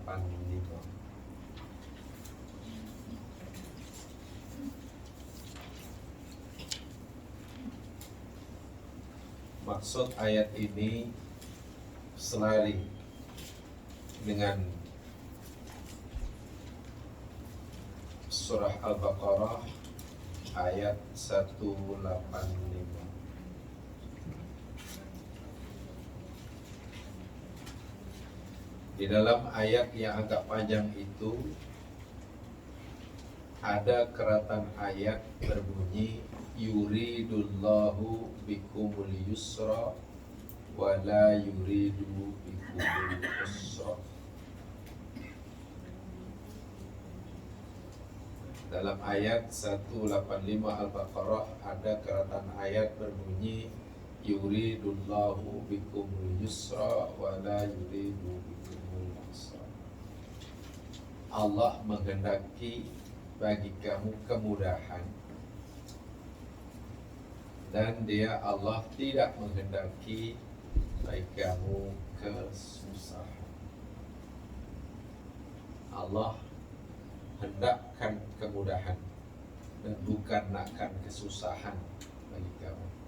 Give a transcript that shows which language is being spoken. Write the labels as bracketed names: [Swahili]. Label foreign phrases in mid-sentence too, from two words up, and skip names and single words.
[Malay] Maksud ayat ini selari dengan surah Al-Baqarah ayat 185. Di dalam ayat yang agak panjang itu ada keratan ayat berbunyi [Arabic] yuridullahu bikumul yusra wa la yuridu bikumul usra. [Malay] Dalam ayat 185 Al-Baqarah ada keratan ayat berbunyi [Arabic] yuridullahu bikumul yusra wa la yuridu bikumul usra. [Malay] Allah menghendaki bagi kamu kemudahan dan dia Allah tidak menghendaki bagi kamu kesusahan. Allah hendakkan kemudahan dan bukan nakkan kesusahan bagi kamu.